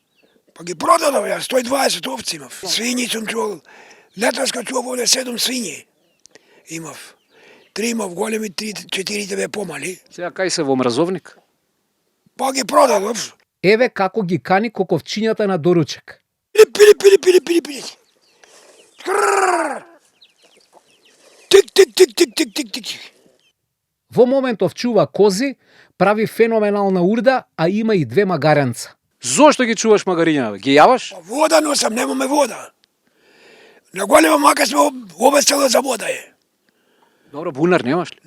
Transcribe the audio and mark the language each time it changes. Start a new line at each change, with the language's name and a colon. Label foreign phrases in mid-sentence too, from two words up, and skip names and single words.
Macedonian: Па ги продадов ја, 120 овци имав. Свињи сум чувал. Летоска чував овде 7 свињи. Имав. 3 имав големи, 4 бе помали. Сега кај се во мразовник? Па ги продадов. Еве како ги кани коковчињата на доручек. Пили. Тик, тик, тик, тик, тик, тик, тик. Во моментов чува кози, прави феноменална урда, а има и 2 магаренца. Зошто ги чуваш магариња? Ги јаваш? Вода носам, немаме вода. На голема мака сме обе село за вода е. Добро, бунар немаш ли?